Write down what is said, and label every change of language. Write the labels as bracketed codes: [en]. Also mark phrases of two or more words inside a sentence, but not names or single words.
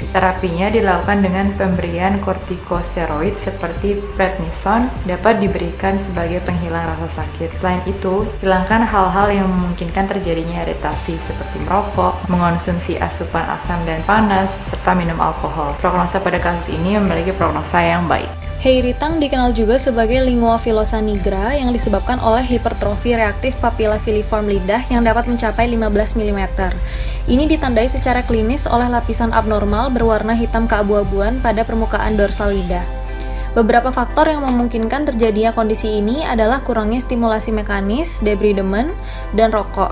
[id] Terapinya dilakukan dengan pemberian kortikosteroid seperti prednison dapat diberikan sebagai penghilang rasa sakit. Selain itu, hilangkan hal-hal yang memungkinkan terjadinya iritasi seperti merokok, mengonsumsi asupan asam dan panas, serta minum alkohol. Prognosa pada kasus ini memiliki prognosa yang baik. Heiritang dikenal juga sebagai [la] lingua filosa nigra [id] yang disebabkan oleh hipertrofi reaktif papila filiform lidah yang dapat mencapai 15 mm. Ini ditandai secara klinis oleh lapisan abnormal berwarna hitam keabu-abuan pada permukaan dorsal lidah. Beberapa faktor yang memungkinkan terjadinya kondisi ini adalah kurangnya stimulasi mekanis, debridement, dan rokok.